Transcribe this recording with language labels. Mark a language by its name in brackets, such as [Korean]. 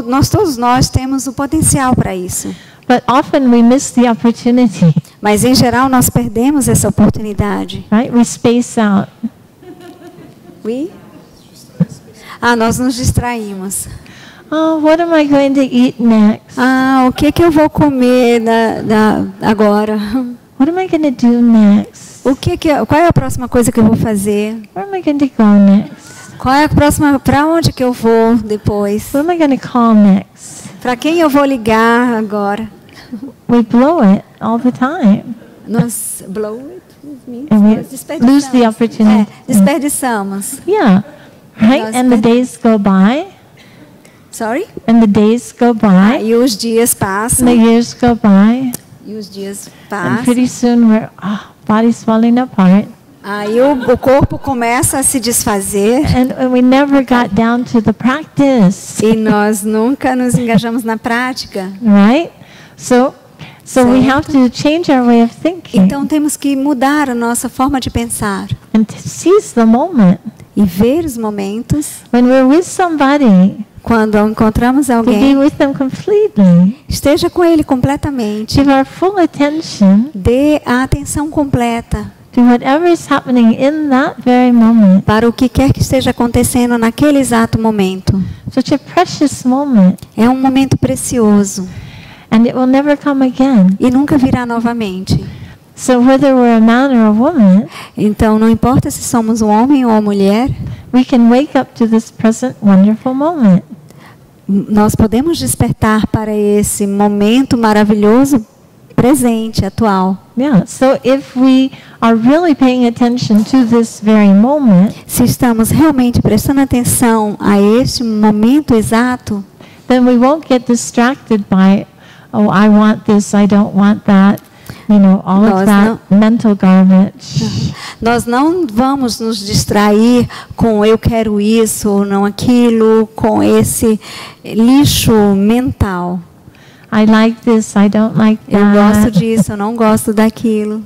[Portuguese] Todos nós temos o potencial para isso. [English] But often we miss the opportunity. [Portuguese] Mas em geral nós perdemos essa oportunidade. [English] Right? We space out. [Portuguese] Nós nos distraímos. [English] Oh, what am I going to eat next? [Portuguese] O que eu vou comer agora? [English] What am I going to do next? [Portuguese] Qual é a próxima coisa que eu vou fazer? [English] Where am I going to go next? [Portuguese] Qual é a próxima? Para onde que eu vou depois? [English] Who am I going to call next? [Portuguese] Para quem eu vou ligar agora? [English] We blow it all the time. [Portuguese] Nós [English] blow it means And we [Portuguese] nós desperdiçamos. [English] lose the opportunity. [Portuguese] Desperdiçamos. [English] Yeah. Right? [Portuguese] Nós [English] And the days go by. Sorry? And the days go by, [Portuguese] E os dias passam. [English] and the years go by, [Portuguese] E os dias [English] and [Portuguese] passam. [English] pretty soon body's falling apart. [Portuguese] Aí o corpo começa a se desfazer. [English] And we never got down to the practice, [Portuguese] E nós nunca nos engajamos na prática. [English] right? So we have to change our way of thinking [Portuguese] Então temos que mudar a nossa forma de pensar. [English] and to seize the moment. [Portuguese] E ver os momentos. [English] When we're with somebody, [Portuguese] Quando encontramos [English] to be [Portuguese] alguém, [English] with them completely. [Portuguese] esteja com ele completamente. [English] Give our full attention [Portuguese] Dê a atenção completa [English] to whatever is happening in that very moment. [Portuguese] para o que quer que esteja acontecendo naquele exato momento. [English] Such a precious moment, [Portuguese] É um momento precioso [English] and it will never come again. [Portuguese] e nunca virá novamente. [English] So whether we're a man or a woman, [Portuguese] Então, não importa se somos um homem ou uma mulher, [English] we can wake up to this present wonderful moment. [Portuguese] nós podemos despertar para esse momento maravilhoso presente, atual. [English] Yeah, so if we are really paying attention to this very moment, [Portuguese] Se estamos realmente prestando atenção a este momento exato, [English] then we won't get distracted by, oh, I want this, I don't want that, all of [Portuguese] Nós [English] that mental garbage. [Portuguese] nós não vamos nos distrair com eu quero isso ou não aquilo, com esse lixo mental. [English] I like this, I don't like [Portuguese] Eu gosto [English] that. [Portuguese] disso, eu não gosto daquilo.